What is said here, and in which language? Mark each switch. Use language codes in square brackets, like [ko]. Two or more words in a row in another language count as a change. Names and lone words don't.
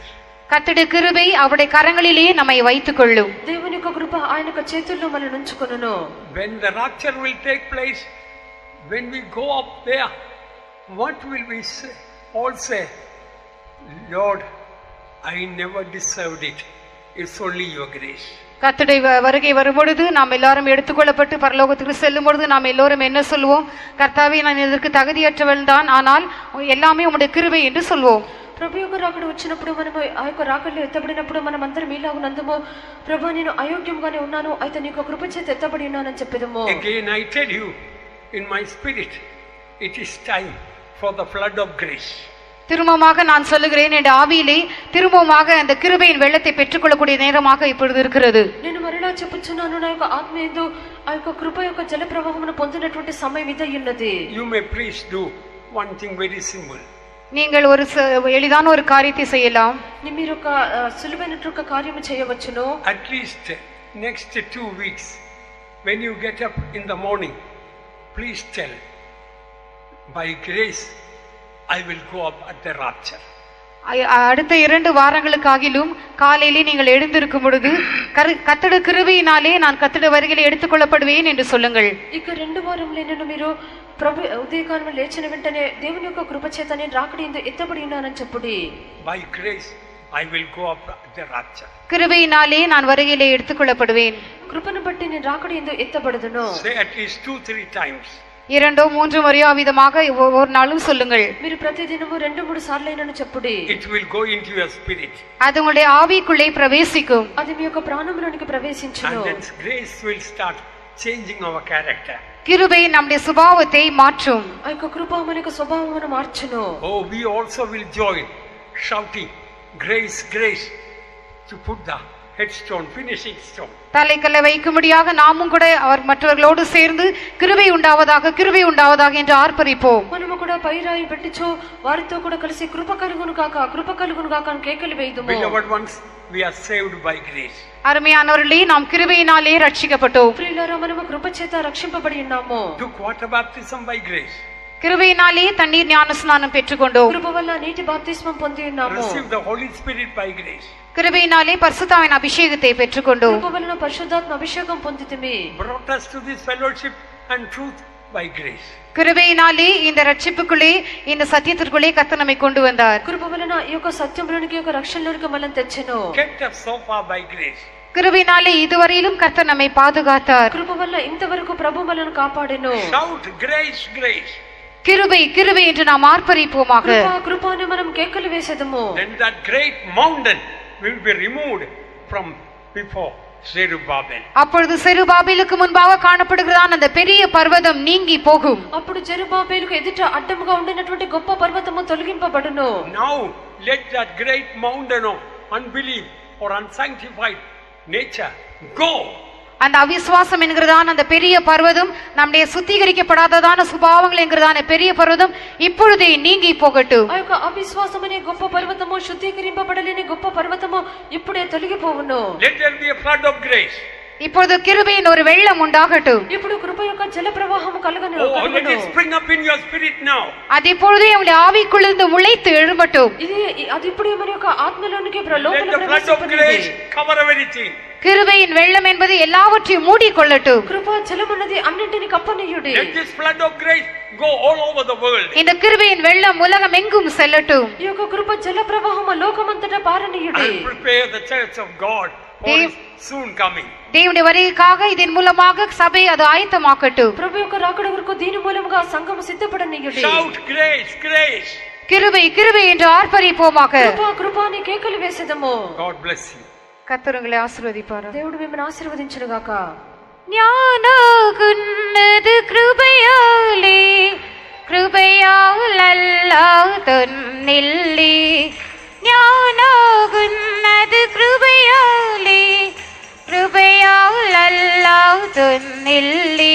[ta] கர்த்தருடைய கிருபை அவருடைய கரங்களிலே நம்மை வைத்துக் கொள்ளும். [te] దేవుని యొక్క కృప ఆయన యొక్క చేతుల్లో మనల్ని ఉంచుకొనును. [en] When the rapture will take place, when we go up there, what will we say? All say, Lord, I never deserved it. It's only your grace. [ta] கர்த்தருடைய வருகை வரும்பொழுது நாம் எல்லாரும் எடுத்துக்கொள்ளப்பட்டு பரலோகத்துக்கு செல்லும் பொழுது நாம் எல்லோரும் என்ன சொல்வோம்? கர்த்தாவே, நான் இதற்கு தகுதியற்றவன் தான், ஆனால் எல்லாமே உம்முடைய கிருபை என்று சொல்வோம். [te] ప్రభు యొక్క రాకడ వచ్చినప్పుడు మనం ఆ యొక్క రాకడలో ఎత్తబడినప్పుడు మనం అందరం ఇలాగ నందుము, ప్రభు నేను అయోగ్యంగానే ఉన్నాను, అయితే నీకు కృప చేత ఎత్తబడి ఉన్నానని చెప్పేదము. [en] Again I tell you in my spirit, it is time for the flood of grace. [ta] திரும்பமாக நான் சொல்லுகிறேன், என் ஆவியிலே திரும்பமாக அந்த கிருபையின் வெள்ளத்தை பெற்றுக்கொள்ளக்கூடிய நேரமாக இப்பொழுது இருக்கிறது. [te] నేను మరలా చెప్పుచున్నాను, నా యొక్క ఆత్మ యందు ఆ యొక్క కృప యొక్క జల ప్రవాహమును పొందినటువంటి సమయం ఇదే ఉన్నది. [en] You may please do one thing very simple. [ta] நீங்கள் ஒரு எளிதான ஒரு காரியத்தை செய்யலாம். [te] మీరు ఒక సులువైనటువంటి కార్యము చేయవచ్చును. [en] At least next 2 weeks, when you get up in the morning, please tell, by grace I will go up at the rapture. [ta] அடுத்த 2 வாரங்களுக்காகிலும் காலையிலே நீங்கள் எழுந்திருக்கும் பொழுது கர்த்தருடைய கிருபையினாலே நான் கர்த்தருடைய வருகையிலே எடுத்துக்கொள்ளப்படுவேன் என்று சொல்லுங்கள். [te] ఇక 2 వారములైనను మీరు ప్రభు ఉదయకాలము లేచిన వెంటనే దేవుని యొక్క కృప చేత నేను రాకడ యందు ఎత్తబడి ఉన్నానని చెప్పుడి. [en] By grace I will go up at the rapture. [ta] கிருபையினாலே நான் வருகையிலே எடுத்துக்கொள்ளப்படுவேன். [te] కృపను బట్టి నేను రాకడ యందు ఎత్తబడదును. [en] Say at least 2-3 times. [ta] 2-3 முறையோ விதமாக ஒவ்வொரு நாளும் சொல்லுங்கள். [te] మీరు ప్రతిదినము 2-3 సార్లు అయినను చెప్పుడి. [en] It will go into your spirit. [ta] அது உங்களுடைய ஆவிக்குள்ளே பிரவேசிக்கும். [te] అది మీ యొక్క ప్రాణములోనికి ప్రవేశించును. [en] And then grace will start changing our character. [ta] கிருபை நம்முடைய சுபாவத்தை மாற்றும். [te] ఆ యొక్క కృప మన యొక్క స్వభావమును మార్చును. [en] Oh, we also will join shouting grace, grace, to put the headstone, finishing stone. [ta] தலைக்கல்லை வைக்கும்படியாக நாமும் கூட அவர் மற்றவர்களோடு சேர்ந்து கிருபை உண்டாவதாக, கிருபை உண்டாவதாக என்று ஆர்ப்பரிப்போம். [te] మనము కూడా పైరాయి పెట్టిచో వారితో కూడా కలిసి కృప కలుగును గాక, కృప కలుగును గాక అని కేకలు వేయుదుము. [en] Beloved ones, we are saved by grace. [ta] அருமையானவர்களே, நாம் கிருபையினாலே ரட்சிக்கப்பட்டோம். [te] ప్రియులారా, మనము కృప చేత రక్షింపబడి ఉన్నాము. [en] Took water baptism by grace. [ta] கிருபையினாலே தண்ணீர் ஞானஸ்நானம் பெற்றுக்கொண்டோம். [te] కృప వల్ల నీటి బాప్తిస్మం పొంది ఉన్నాము. [en] Receive the Holy Spirit by grace. [ta] கிருபையினாலே பரிசுத்தாவின் அபிஷேகத்தை பெற்றுக்கொண்டோம். [te] కృప వలన పరిశుద్ధాత్మ అభిషేకం పొందితిమి. [en] Brought us to this fellowship and truth by grace. [ta] கிருபையினாலே இந்த ரட்சிப்புக்குள்ளே, இந்த சத்தியத்திற்குள்ளே கர்த்தர் நம்மை கொண்டு வந்தார். [te] కృప వలన ఈ యొక్క సత్యంలోనికి, ఈ యొక్క రక్షణలోనికి మనల్ని తెచ్చెను. [en] Kept us so far by grace. [ta] கிருபையினாலே இதுவரையிலும் கர்த்தர் நம்மை பாதுகாத்தார். [te] కృప వల్ల ఇంతవరకు ప్రభు మనల్ని కాపాడెను. [en] Shout grace, grace. [ta] கிருபை, கிருபை என்று நாம் ஆர்ப்பரிப்போமாக. [te] కృప, కృప అని మనం కేకలు వేసేదము. [en] Then that great mountain will be removed from before Zerubbabel. [ta] அப்பொழுது செருபாபேலுக்கு முன்பாக காணப்படுகிறதான அந்த பெரிய பர்வதம் நீங்கி போகும். [te] అప్పుడు జెరుబాబేలుకు ఎదుట అడ్డముగా ఉండినటువంటి గొప్ప పర్వతము తొలగింపబడును. [en] Now let that great mountain of unbelief or unsanctified nature go. [ta] அந்த அவிசுவாசம் என்கிறதான அந்த பெரிய பர்வதம், நம்முடைய சுத்திகரிக்கப்படாததான சுபாவங்கள் என்கிறதான பெரிய பர்வதம் இப்பொழுதே நீங்கி போகட்டும். [te] ఆ యొక్క అవిశ్వాసం అనే గొప్ప పర్వతము, శుద్ధీకరింపబడలేని గొప్ప పర్వతము ఇప్పుడే తొలగిపోవును. [en] Let there be a flood of grace. [ta] இப்பொழுது கிருபையின் ஒரு வெள்ளம் உண்டாகட்டும். [te] ఇప్పుడు కృప యొక్క జల ప్రవాహము కలుగను. [en] Oh, let it spring up in your spirit now. [ta] அது இப்பொழுதே உங்களுடைய ஆவிக்குள்ளிருந்து முளைத்து எழும்பட்டும். [te] అది ఇప్పుడు మన యొక్క ఆత్మలోనికి [en] Let the flood of grace cover everything. [ta] கிருபையின் வெள்ளம் என்பது எல்லாவற்றையும் மூடிக்கொள்ளட்டும். [te] కృప జలం అన్నది అన్నింటిని కప్పనీయుడి. [en] Let this flood of grace go all over the world. [ta] இந்த கிருபையின் வெள்ளம் உலகம் எங்கும் செல்லட்டும். [te] ఈ యొక్క కృప జల ప్రవాహము లోకమంతటా పారనీయుడి. [en] And prepare the church of God for his soon coming. [ta] தேவனுடைய வருகைக்காக இதன் மூலமாக சபை அது ஆயத்தமாக்கட்டும். [te] ప్రభు యొక్క రాకడ వరకు దీని మూలముగా సంఘము సిద్ధపడనీయుడి. [en] Shout grace, grace. [ta] கிருபை, கிருபை என்று ஆர்ப்பரிப்போமாக. [te] కృప, కృప అని కేకలు వేసేదము. [en] God bless you. [ta] கர்த்தர் உங்களை ஆசீர்வதிப்பார். [te] దేవుడు మిమ్మల్ని ఆశీర్వదించును గాక. ஞானகுன்னது கிருபையாலே, கிருபையால் அல்லாஹ் தன்னில்லே. ஞானகுன்னது கிருபையாலே, கிருபையால் அல்லாஹ் தன்னில்லே.